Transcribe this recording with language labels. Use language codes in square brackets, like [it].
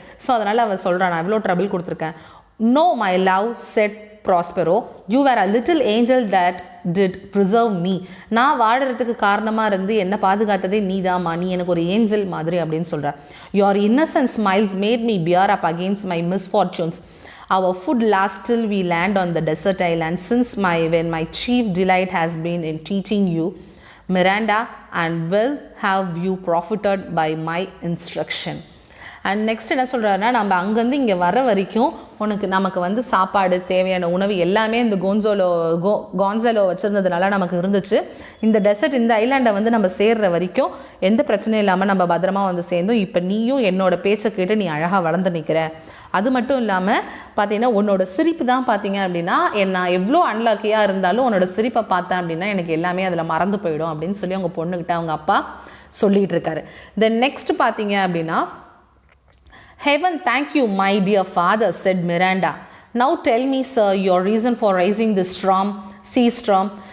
[ta] So அதனால் அவர் சொல்கிறான், நான் எவ்வளோ ட்ரபிள் கொடுத்துருக்கேன். [en] No my love said Prospero, you were a little angel that did preserve me. [ta] நான் வாடுறதுக்கு காரணமாக இருந்து என்னை பாதுகாத்ததே நீ தாம்மா, நீ எனக்கு ஒரு ஏஞ்சல் மாதிரி அப்படின்னு சொல்கிறேன். [en] Your innocent smiles made me bear up against my misfortunes. Our food lasts till we land on the desert island. Since when my chief delight has been in teaching you, Miranda, and will have you profited by my instruction. [ta] And next என்ன சொல்கிறாருன்னா, நம்ம அங்கேருந்து இங்கே வர வரைக்கும் நமக்கு வந்து சாப்பாடு தேவையான உணவு எல்லாமே இந்த கான்சலோ வச்சுருந்ததுனால நமக்கு இருந்துச்சு. இந்த டெசர்ட் இந்த ஐலாண்டை வந்து நம்ம சேர்ற வரைக்கும் எந்த பிரச்சனையும் இல்லாமல் நம்ம பத்திரமா வந்து சேர்ந்தோம். இப்போ நீயும் என்னோட பேச்சை கேட்டு நீ அழகாக வளர்ந்து நிற்கிற. அது மட்டும் இல்லாமல் பார்த்தீங்கன்னா உன்னோட சிரிப்பு தான் பார்த்தீங்க அப்படின்னா நான் எவ்வளோ அன்லாக்கியாக இருந்தாலும் உன்னோட சிரிப்பை பார்த்தேன் அப்படின்னா எனக்கு எல்லாமே அதில் மறந்து போயிடும் அப்படின்னு சொல்லி அவங்க பொண்ணுக்கிட்ட அவங்க அப்பா சொல்லிகிட்டு இருக்காரு. [en] then next [ta] பார்த்தீங்க அப்படின்னா, [en] Heaven thank you, my dear father, said Miranda. Now tell me, sir, your reason for raising this sea storm.